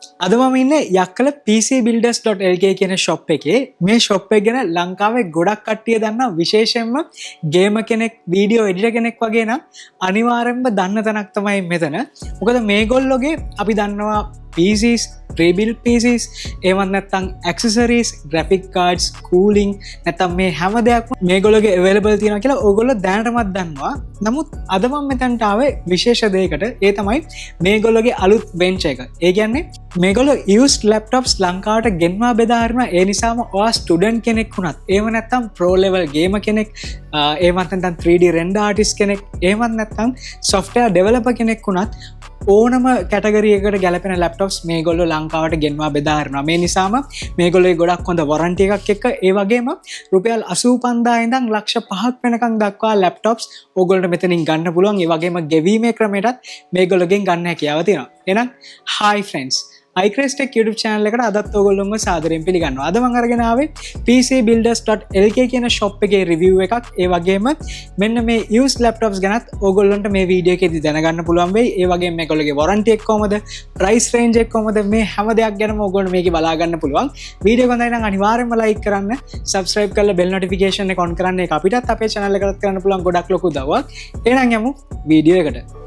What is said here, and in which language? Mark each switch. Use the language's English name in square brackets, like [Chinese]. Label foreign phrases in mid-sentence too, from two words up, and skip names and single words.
[Sinhala] අද මම ඉන්නේ යක්කල pcbuilders.lk කියන ෂොප් එකේ. මේ ෂොප් එක ගැන ලංකාවේ ගොඩක් කට්ටිය දන්නා, විශේෂයෙන්ම ගේමර් කෙනෙක්, [English] video editor [Sinhala] කෙනෙක් වගේ නම් අනිවාර්යෙන්ම දන්න තැනක් තමයි මෙතන. මොකද මේගොල්ලෝගේ අපි දන්නවා [English] PCs, pre-built PCs, [Sinhala] එහෙමත් නැත්නම් [English] accessories, graphic cards, cooling, [Sinhala] නැත්නම් මේ හැම දෙයක්ම මේගොල්ලෝගේ available තියෙනවා කියලා ඕගොල්ලෝ දැනටමත් දන්නවා. නමුත් අද මම මෙතනට ආවේ විශේෂ දෙයකට. ඒ තමයි මේගොල්ලෝගේ අලුත් bench එක. ඒ කියන්නේ මේගොල්ලෝ [English] used laptops [Sinhala] ලංකාවට ගෙන්වා බෙදා හරිනවා. ඒ නිසාම ඔයා ස්ටුඩන්ට් කෙනෙක් වුණත්, එහෙම නැත්නම් [English] pro level gamer [Sinhala] කෙනෙක්, එහෙමත් නැත්නම් [English] 3D render artist [Sinhala] කෙනෙක්, එහෙමත් නැත්නම් [English] software developer [Sinhala] කෙනෙක් වුණත් ඕනම කැටගරියකට ගැලපෙන ලැප්ටොප්ස් මේගොල්ලෝ ලංකාවට ගෙන්වා බෙදා හරිනවා. මේ නිසාම මේගොල්ලෝගේ ගොඩක් හොඳ වොරන්ටි එකක් එක්ක, ඒ වගේම රුපියල් 85000 ඉඳන් ලක්ෂ 5ක් වෙනකන් දක්වා ලැප්ටොප්ස් ඕගොල්ලන්ට මෙතනින් ගන්න පුළුවන්. ඒ වගේම ගෙවීමේ ක්‍රමයටත් මේගොල්ලෝගෙන් ගන්න හැකියාව තියෙනවා. එහෙනම් [English] hi friends, [Sinhala] iCraze YouTube channel එකට අදත් ඔයගොල්ලෝම සාදරයෙන් පිළිගන්නවා. අද මම අරගෙන ආවේ pcbuilders.lk කියන shop එකේ review එකක්. ඒ වගේම මෙන්න මේ [English] used laptops [Sinhala] ගැනත් ඔයගොල්ලන්ට මේ වීඩියෝ එකේදී දැනගන්න පුළුවන් වෙයි. ඒ වගේම මේගොල්ලෝගේ warranty එක කොහමද, [English] price range [Sinhala] එක කොහමද, මේ හැම දෙයක් ගැනම ඔයගොල්ලෝ මේකේ බලා ගන්න පුළුවන්. වීඩියෝ එක හොඳයි නම් අනිවාර්යෙන්ම like කරන්න, subscribe කරලා [English] bell notification [Sinhala] එක on කරන්න. ඒක අපිටත් අපේ channel එකකට කරන්න පුළුවන් ගොඩක් ලොකු උදව්වක්. එහෙනම් යමු වීඩියෝ එකට.